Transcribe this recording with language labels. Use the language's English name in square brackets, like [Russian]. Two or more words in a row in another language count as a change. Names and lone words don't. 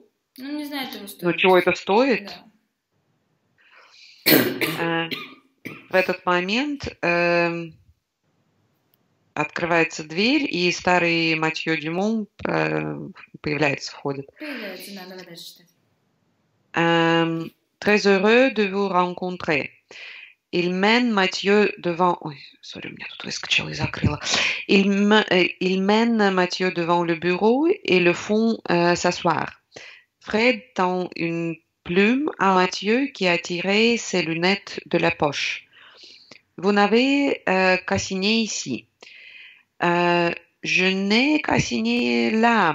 [Russian] Ну, не знает его стоимость. Ну, чего это стоит? Да. В этот момент открывается дверь, и старый Матьё Дюмон появляется, входит. Появляется, да, давай дальше читать. [French] Très heureux de vous rencontrer. Il mène Mathieu devant... [Russian] Ой, сори, у меня тут выскочило и закрыло. [French] Il mène Mathieu devant le bureau et le font s'asseoir. Fred tend une plume à Mathieu qui a tiré ses lunettes de la poche. Vous n'avez qu'à signer ici. Je n'ai qu'à signer là.